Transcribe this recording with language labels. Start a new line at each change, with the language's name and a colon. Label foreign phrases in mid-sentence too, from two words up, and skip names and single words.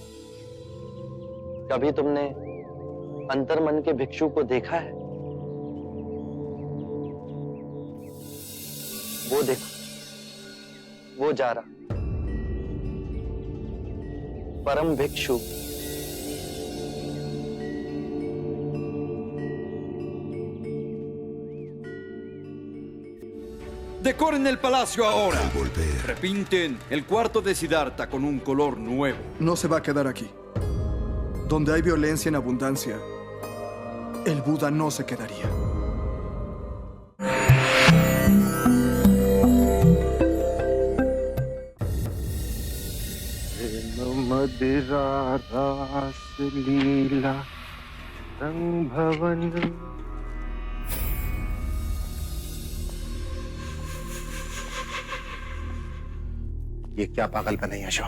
Hindi: कभी तुमने अंतर्मन के भिक्षु को देखा है? वो देखो, वो जा रहा परम भिक्षु।
Spanish: Decoren el palacio ahora. Al volver, Repinten el cuarto de Siddhartha con un color nuevo. No se va a quedar aquí. Donde hay violencia en abundancia, el Buda no se quedaría.
Hindi: मदिरा रास लीला रंग भवन। ये क्या पागलपन है यशो?